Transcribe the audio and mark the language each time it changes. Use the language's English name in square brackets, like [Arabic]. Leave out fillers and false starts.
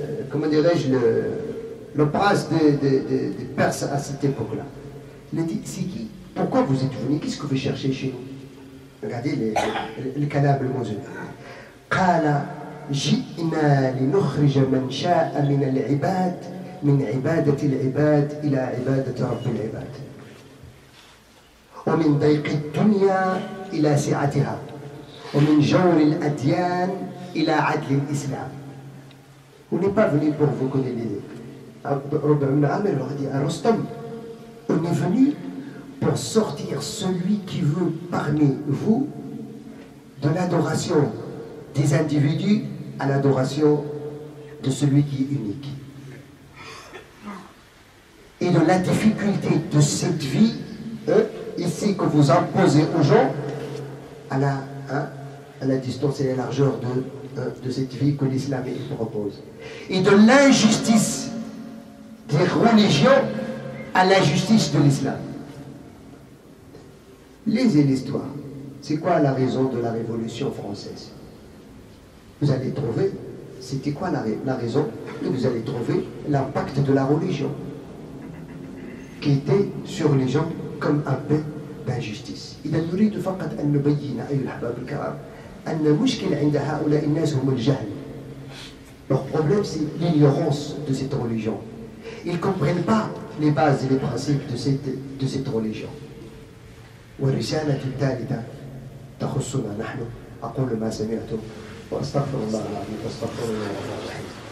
[French] comment dirais-je, le prince des Perses à cette époque-là, il a dit: c'est qui? Pourquoi vous êtes venu? Qu'est-ce que vous cherchez chez nous? Regardez le calab الموزون. [Arabic] قال: جئنا لنخرج من شاء من العباد من عبادة العباد إلى عبادة رب العباد ومن ضيق الدنيا إلى سعتها ومن جور الأديان إلى عدل الإسلام. [French] On n'est pas venu pour vous connaître l'idée. Rabbi ibn Amir leur a dit à Rostam: on est venu pour sortir celui qui veut parmi vous de l'adoration des individus à l'adoration de celui qui est unique. Et de la difficulté de cette vie, ici, que vous imposez aux gens, à la distance et la largeur de cette vie que l'islam propose. Et de l'injustice des religions à la justice de l'islam. Lisez l'histoire. C'est quoi la raison de la Révolution française? Vous allez trouver, c'était quoi la raison? Et vous allez trouver l'impact de la religion qui était sur les gens comme un peu d'injustice. [Arabic] إذا نريد فقط أن نبين أيها الأحباب الكرام أن المشكلة عند هؤلاء الناس هم الجهل. [French] Leur problème, c'est l'ignorance de cette religion. Ils ne comprennent pas les bases et les principes de cette religion. [Arabic] والرسالة الثالثة تخصنا نحن. أقول ما سمعتم وأستغفر الله العظيم واستغفر الله الرحيم.